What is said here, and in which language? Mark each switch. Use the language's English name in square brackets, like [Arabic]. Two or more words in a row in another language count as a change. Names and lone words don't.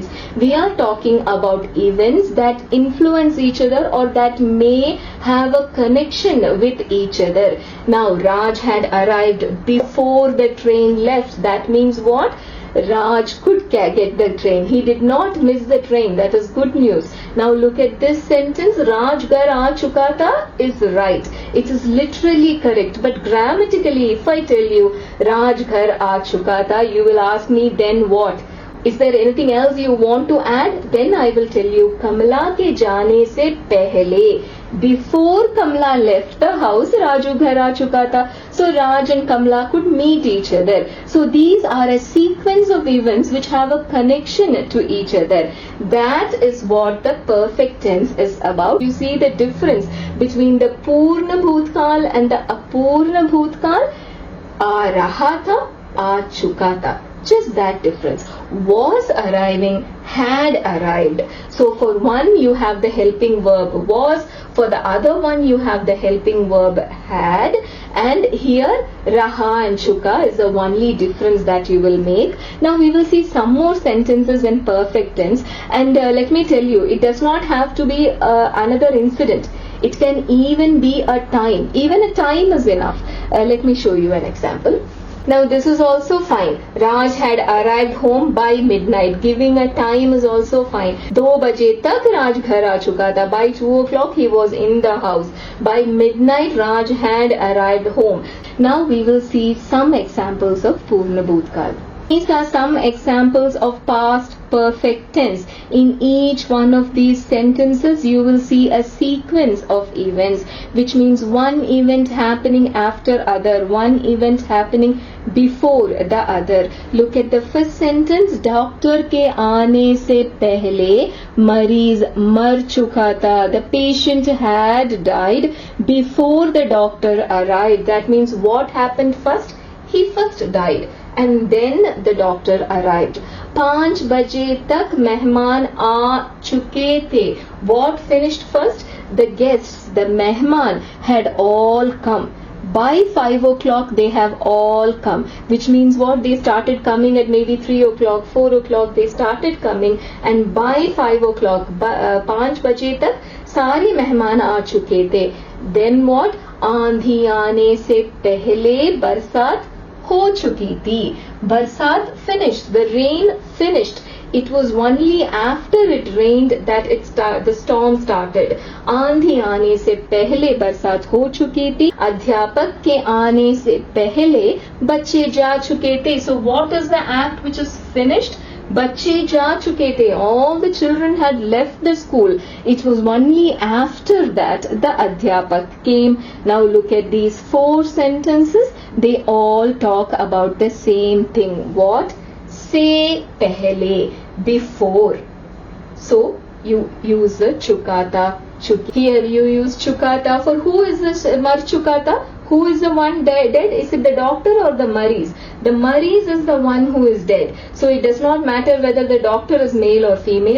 [English] We are talking about events that influence each other or that may have a connection with each other. Now Raj had arrived before the train left. That means what? Raj could get the train. He did not miss the train. That is good news. Now look at this sentence. [Hindi] Raj ghar aa chuka tha [English] is right. It is literally correct. But grammatically, if I tell you [Hindi] Raj ghar aa chuka tha, [English] you will ask me, then what? Is there anything else you want to add? Then I will tell you, [Hindi] Kamala ke jaane se pehle. [English] Before Kamala left the house, [Hindi] Raju ghar aa chuka tha. [English] So Raj and Kamala could meet each other. So these are a sequence of events which have a connection to each other. That is what the perfect tense is about. You see the difference between the Purna Bhutkal and the Apurna Bhutkal? [Hindi] Aa raha tha, aa chuka tha. [English] Just that difference. Was arriving, had arrived. So for one you have the helping verb was, for the other one you have the helping verb had, and here raha and chuka is the only difference that you will make. Now we will see some more sentences in perfect tense, and let me tell you, it does not have to be another incident. It can even be a time. Even a time is enough. Let me show you an example. Now this is also fine. Raj had arrived home by midnight. Giving a time is also fine. [Hindi] 2 baje tak Raj ghar aa chuka tha. [English] By 2 o'clock he was in the house. By midnight Raj had arrived home. Now we will see some examples of Purna Bhutkal. These are some examples of past perfect tense. In each one of these sentences you will see a sequence of events, which means one event happening after other, one event happening before the other. Look at the first sentence. [Hindi] Doctor ke aane se pehle mareez mar chuka tha. [English] The patient had died before the doctor arrived. That means what happened first? He first died, and then the doctor arrived. [Hindi] 5 baje tak mehman aa chuke the. [English] What finished first? The guests, the mehman had all come. By 5 o'clock they have all come, which means what? They started coming at maybe 3 o'clock, 4 o'clock they started coming, and by 5 o'clock [Hindi] 5 बजे तक सारे मेहमान आ चुके थे. [English] Then what? [Hindi] आंधी आने से पहले बरसात हो चुकी थी. [English] बरसात finished, the rain finished. It was only after it rained that the storm started. [Hindi] आंधी आने से पहले बरसात हो चुकी थी. अध्यापक के आने से पहले बच्चे जा चुके थे. [English] So what is the act which is finished? [Hindi] बच्चे जा चुके थे. [English] All the children had left the school. It was only after that the अध्यापक came. Now look at these 4 sentences. They all talk about the same thing. What? [Hindi] से पहले, [English] before. So you use the chukata. Here you use chukata for who is this mar chukata? Who is the one dead? Is it the doctor or the maris? The maris is the one who is dead. So it does not matter whether the doctor is male or female.